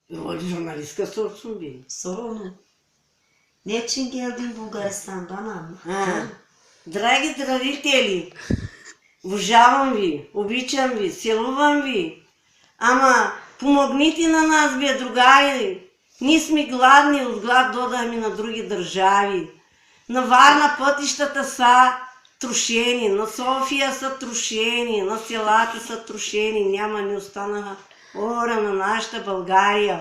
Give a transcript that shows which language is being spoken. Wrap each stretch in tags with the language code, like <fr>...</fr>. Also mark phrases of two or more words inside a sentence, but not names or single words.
<tr>Jurnalistka sorsun bir. Sor onu. Ne için geldin Bulgaristan'dan ama?</tr> <bg>Драги родители, уважавам ви, обичам ви, целувам ви. Ама помогните на нас, бе, другари. Ние сме гладни, от глад додахме на други държави. На Варна пътищата са трошени, на София са трошени, на селата са трошени, няма не останаха хора на нашата България.</bg>